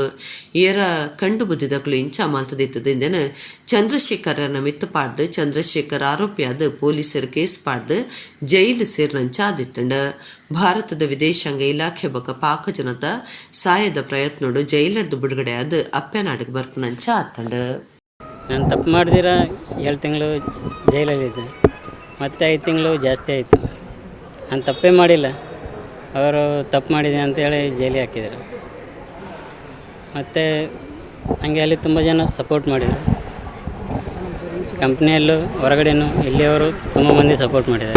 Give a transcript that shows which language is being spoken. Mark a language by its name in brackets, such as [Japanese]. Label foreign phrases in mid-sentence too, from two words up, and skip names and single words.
[Tulu] ಏರ ಕಂಡು ಬುದ್ದಿದಕ್ಲು ಇಂಚ ಮಾಲ್ತದಿತ್ತದಿಂದೆನ ಚಂದ್ರಶೇಖರನ ಮಿತ್ತು ಪಾಡ್ದು ಚಂದ್ರಶೇಖರ್ ಆರೋಪಿಯಾದ ಪೊಲೀಸರು ಕೇಸ್ ಪಾಡ್ದು ಜೈಲು ಸೇರ್ನಂಚ ಆದಿತ್ತಂಡ. ಭಾರತದ ವಿದೇಶಾಂಗ ಇಲಾಖೆ ಬೊಕ್ಕ ಪಾಕ ಜನತ ಸಾಯದ ಪ್ರಯತ್ನೋಡು ಜೈಲರ್ದು ಬಿಡುಗಡೆ ಆದ ಅಪ್ಪೆನಾಡಿಗೆ ಬರ್ಪನಂಚ ಆತಂಡ. [Kannada] ನಾನು ತಪ್ಪು ಮಾಡಿದಿರ 7 ತಿಂಗಳು ಜೈಲಲ್ಲಿದ್ದೆ, ಮತ್ತೆ 5 ತಿಂಗಳು ಜಾಸ್ತಿ ಆಯಿತು. ನಾನು ತಪ್ಪೇ ಮಾಡಿಲ್ಲ, ಅವರು ತಪ್ಪು ಮಾಡಿದೆ ಅಂತೇಳಿ ಜೈಲಿಗೆ ಹಾಕಿದರು. ಮತ್ತು ನನಗೆ ಅಲ್ಲಿ ತುಂಬ ಜನ ಸಪೋರ್ಟ್ ಮಾಡಿದರು, ಕಂಪ್ನಿಯಲ್ಲೂ ಹೊರಗಡೆನೂ ಇಲ್ಲಿಯವರು ತುಂಬ ಮಂದಿ ಸಪೋರ್ಟ್ ಮಾಡಿದ್ದಾರೆ.